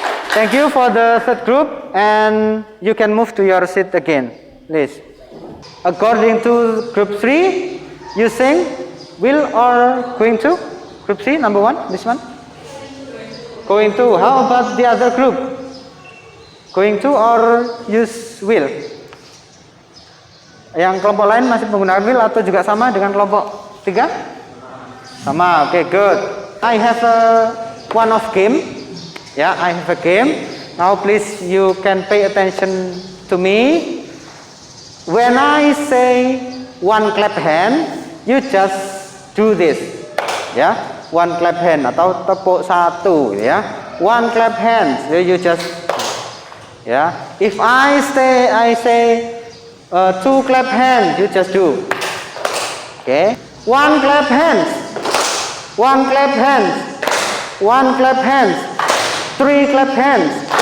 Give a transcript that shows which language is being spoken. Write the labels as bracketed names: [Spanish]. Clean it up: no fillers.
[English] Thank you for the third group, and you can move to your seat again, please. According to group 3, you sing will or going to? Group 3, number 1, this one? Going to. How about the other group? Going to or use will? [Indonesian] Yang kelompok lain masih menggunakan will atau juga sama dengan kelompok 3? Sama, [English] okay, good. I have one of game. Yeah, I have a game. Now please you can pay attention to me. When I say one clap hand, you just do this. [Indonesian] Ya, [English] one clap hand [Indonesian] atau tepuk satu ya. [English] One clap hand, you just ya. If I say two clap hand, you just do. Okay. One clap hands. One clap hands. One clap hands. Three clap hands.